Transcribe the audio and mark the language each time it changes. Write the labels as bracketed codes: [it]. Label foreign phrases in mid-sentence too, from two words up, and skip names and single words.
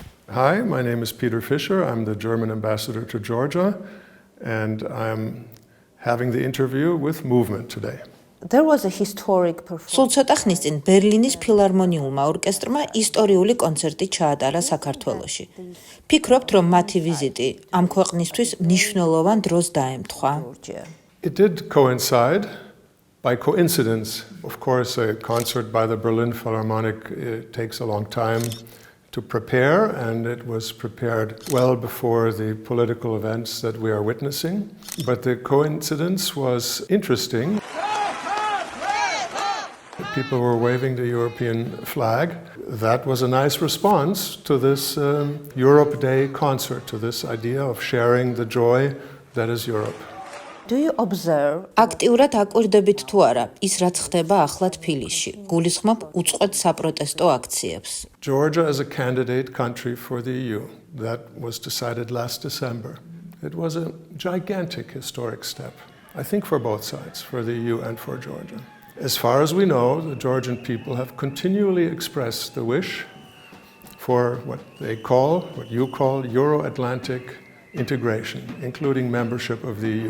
[en] Hi, my name is Peter Fischer. I'm the German ambassador to Georgia, and I'm having the interview with Movement today. There was a historic performance. [ka] სულ ცოტა ხნის წინ ბერლინის ფილარმონიულმა ორკესტრმა ისტორიული კონცერტი ჩაატარა საქართველოში. ფიქრობთ, რომ მათი ვიზიტი ამ ქვეყნისთვის მნიშვნელოვან დროს დაემთხვა. [en] It did coincide by coincidence. Of course, a concert by the Berlin Philharmonic takes a long time to prepare, and it was prepared well before the political events that we are witnessing. But the coincidence was interesting. People were waving the European flag. That was a nice response to this Europe Day concert, to this idea of sharing the joy that is Europe. Do you observe? [ka] აქტიურად აკვირდებით თუ არა ის რაც ხდება ახლა თბილისში. გულისხმობ უწყვეტ საპროტესტო აქციებს. [en] Georgia is a candidate country for the EU. That was decided last December. It was a gigantic historic step, I think for both sides, for the EU and for Georgia. As far as we know, the Georgian people have continually expressed the wish for what you call Euro-Atlantic integration, including membership of the EU.